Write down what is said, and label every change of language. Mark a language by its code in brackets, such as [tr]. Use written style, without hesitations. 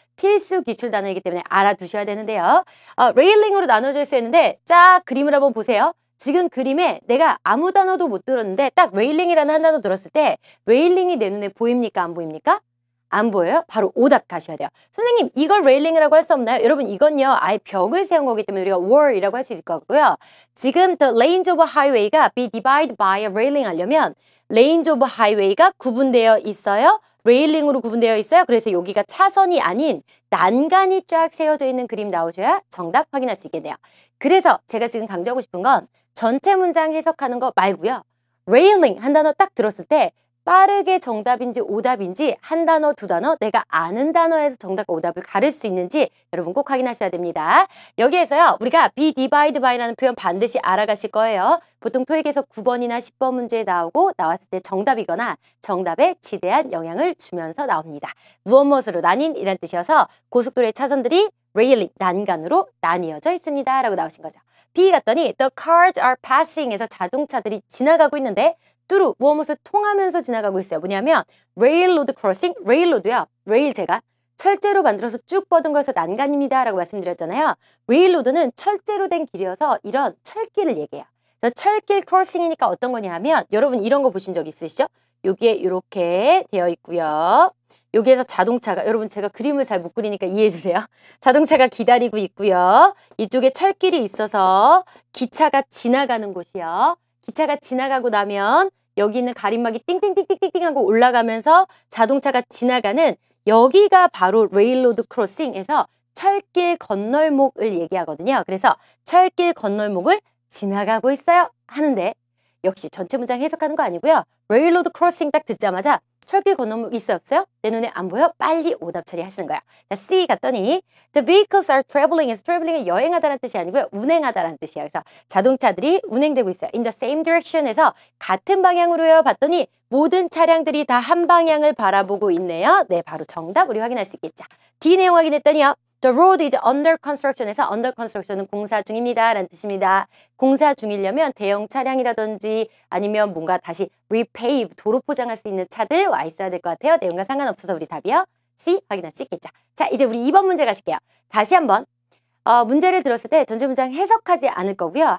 [ko] 필수 기출 단어이기 때문에 알아두셔야 되는데요. 레일링으로 나눠져 있어야 했는데 쫙 그림을 한번 보세요. 지금 그림에 내가 아무 단어도 못 들었는데 딱 레일링이라는 한 단어 들었을 때 레일링이 내 눈에 보입니까? 안 보입니까? 안 보여요? 바로 오답 가셔야 돼요. 선생님 이걸 레일링이라고 할 수 없나요? 여러분 이건요 아예 벽을 세운 거기 때문에 우리가 wall이라고 할 수 있을 것 같고요. 지금 [en] the lanes of highway [ko] 가 [en] be divided by a railing [ko] 하려면 lanes of highway가 구분되어 있어요. 레일링으로 구분되어 있어요. 그래서 여기가 차선이 아닌 난간이 쫙 세워져 있는 그림 나오셔야 정답 확인할 수 있겠네요. 그래서 제가 지금 강조하고 싶은 건 전체 문장 해석하는 거 말고요. railing 한 단어 딱 들었을 때 빠르게 정답인지 오답인지 한 단어, 두 단어 내가 아는 단어에서 정답과 오답을 가릴 수 있는지 여러분 꼭 확인하셔야 됩니다. 여기에서요. 우리가 be divided by라는 표현 반드시 알아가실 거예요. 보통 토익에서 9번이나 10번 문제에 나왔을 때 정답이거나 정답에 지대한 영향을 주면서 나옵니다. 무엇으로 나뉜 이란 뜻이어서 고속도로의 차선들이 railing, 난간으로 나뉘어져 있습니다. 라고 나오신 거죠. B 갔더니 [en] the cars are passing [ko] 에서 자동차들이 지나가고 있는데 뚜루 무엇을 통하면서 지나가고 있어요. 뭐냐면 [en] railroad crossing, railroad요. [ko] 레일 제가 철제로 만들어서 쭉 뻗은 거에서 난간입니다. 라고 말씀드렸잖아요. railroad는 철제로 된 길이어서 이런 철길을 얘기해요. 그래서 철길 크로싱이니까 어떤 거냐 하면 여러분 이런 거 보신 적 있으시죠? 여기에 이렇게 되어 있고요. 여기에서 자동차가 여러분 제가 그림을 잘 못 그리니까 이해해 주세요. 자동차가 기다리고 있고요. 이쪽에 철길이 있어서 기차가 지나가는 곳이요. 기차가 지나가고 나면 여기 있는 가림막이 띵띵띵띵띵띵 하고 올라가면서 자동차가 지나가는 여기가 바로 레일로드 크로싱에서 철길 건널목을 얘기하거든요. 그래서 철길 건널목을 지나가고 있어요 하는데 역시 전체 문장 해석하는 거 아니고요. 레일로드 크로싱 딱 듣자마자 철길 건너목 있어요 없어요? 내 눈에 안 보여? 빨리 오답 처리하시는 거야. 자, C 갔더니 [en] The vehicles are traveling [ko] 에서 traveling은 여행하다라는 뜻이 아니고요. 운행하다라는 뜻이에요. 그래서 자동차들이 운행되고 있어요. [en] In the same direction에서 [ko] 같은 방향으로요. 봤더니 모든 차량들이 다 한 방향을 바라보고 있네요. 네, 바로 정답 우리 확인할 수 있겠죠. D 내용 확인했더니요. [en] The road is under construction에서 under construction은 [ko] 공사 중입니다. 라는 뜻입니다. 공사 중이려면 대형 차량이라든지 아니면 뭔가 다시 repave, 도로 포장할 수 있는 차들 와 있어야 될 것 같아요. 내용과 상관없어서 우리 답이요. C 확인할 수 있겠죠. 자, 이제 우리 2번 문제 가실게요. 다시 한번 문제를 들었을 때 전체 문장 해석하지 않을 거고요.